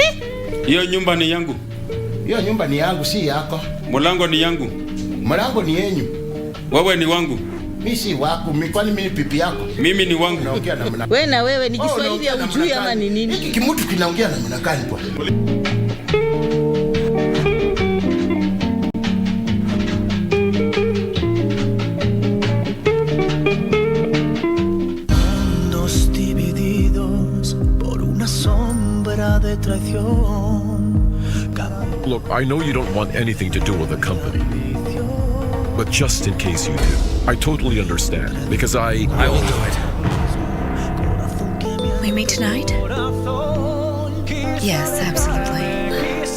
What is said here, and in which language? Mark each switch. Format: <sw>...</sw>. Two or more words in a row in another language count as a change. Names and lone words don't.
<sw>Hiyo nyumba ni yangu. Hiyo nyumba ni yangu, si yako. Mlango ni yangu. Mlango ni yenyu. Wewe ni wangu. Mimi si wako, kwani mimi pipi yako? Mimi ni wangu. Wewe na wewe ni Kiswahili ya ujui ama ni nini? Hiki kimutu kinaongea namna gani kwa?</sw> <es>Dos divididos por una sombra de traición.</es> <en>Look, I know you don't want anything to do with the company. But just in case you do, I totally understand, because I will do it. We meet tonight? Yes, absolutely.</en>